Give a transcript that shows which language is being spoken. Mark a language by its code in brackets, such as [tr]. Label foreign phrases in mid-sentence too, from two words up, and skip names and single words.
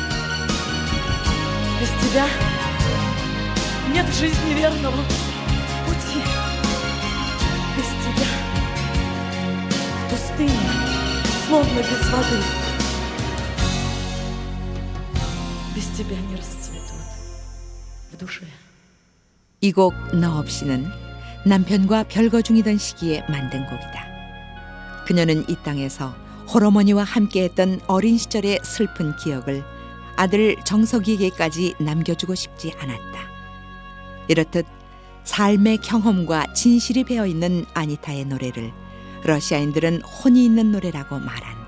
[ru] Без тебя нет в жизни верного пути. Без тебя в пустыне, словно без воды. Без тебя не расцветут в душе. [ko] 이 곡 너 없이는 남편과 별거 중이던 시기에 만든 곡이다. 그녀는 이 땅에서 홀어머니와 함께했던 어린 시절의 슬픈 기억을 아들 정석이에게까지 남겨주고 싶지 않았다. 이렇듯 삶의 경험과 진실이 배어있는 아니타의 노래를 러시아인들은 혼이 있는 노래라고 말한다.